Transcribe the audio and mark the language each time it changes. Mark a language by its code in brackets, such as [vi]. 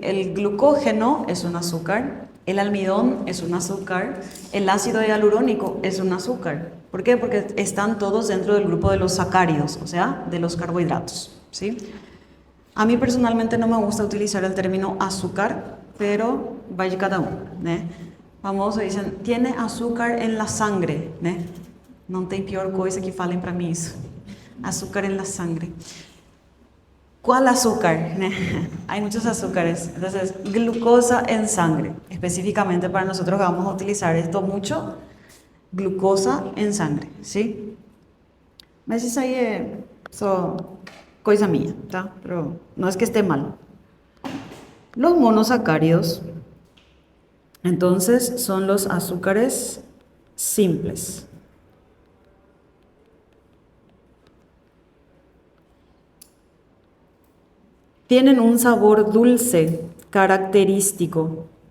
[es] El glucógeno es un azúcar, el almidón es un azúcar, el ácido hialurónico es un azúcar. ¿Por qué? Porque están todos dentro del grupo de los sacáridos, o sea, de los carbohidratos, ¿sí? A mí personalmente no me gusta utilizar el término azúcar, pero vaya cada uno, ¿né? Famoso dicen, tiene azúcar en la sangre, ¿né? [pt] Não tem pior coisa que falem para mim isso. [es] Azúcar en la sangre. ¿Cuál azúcar? Hay muchos azúcares. Entonces, glucosa en sangre. Específicamente para nosotros que vamos a utilizar esto mucho, glucosa en sangre, ¿sí? [pt] Mas isso aí é só coisa minha, tá? [es] Pero no es que esté mal. Los monosacáridos, entonces, son los azúcares simples. Tienen un sabor dulce característico.